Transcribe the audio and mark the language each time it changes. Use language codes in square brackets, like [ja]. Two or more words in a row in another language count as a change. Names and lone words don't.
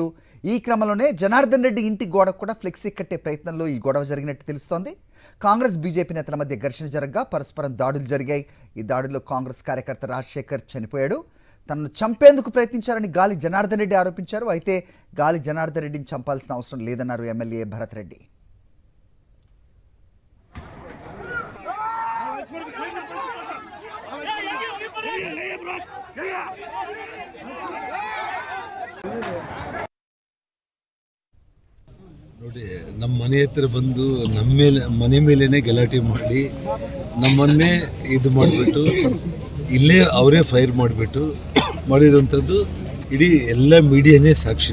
[te] ఈ క్రమంలోనే జనార్దన్ రెడ్డి ఇంటి గోడకు కూడా ఫ్లెక్సీ కట్టే ప్రయత్నంలో ఈ గొడవ జరిగినట్టు తెలుస్తోంది. కాంగ్రెస్ బీజేపీ నేతల మధ్య ఘర్షణ జరగ్గా పరస్పరం దాడులు జరిగాయి. ఈ దాడుల్లో కాంగ్రెస్ కార్యకర్త రాజశేఖర్ చనిపోయాడు. తనను చంపేందుకు ప్రయత్నించారని గాలి జనార్దన్ రెడ్డి ఆరోపించారు. అయితే గాలి జనార్దన్ రెడ్డిని చంపాల్సిన అవసరం లేదన్నారు ఎమ్మెల్యే భరత్ రెడ్డి. [kn] ನೋಡಿ, ನಮ್ಮ ಮನೆ ಹತ್ರ ಬಂದು ನಮ್ಮ ಮೇಲೆ ಮನೆ ಮೇಲೇ ಗಲಾಟೆ ಮಾಡಿ ನಮ್ಮನ್ನೇ ಇದು ಮಾಡಿಬಿಟ್ಟು ಇಲ್ಲೇ ಅವರೇ ಫೈರ್ ಮಾಡಿರೋಂಥದ್ದು ಇಡೀ ಎಲ್ಲ ಮೀಡಿಯಾನೇ ಸಾಕ್ಷಿ.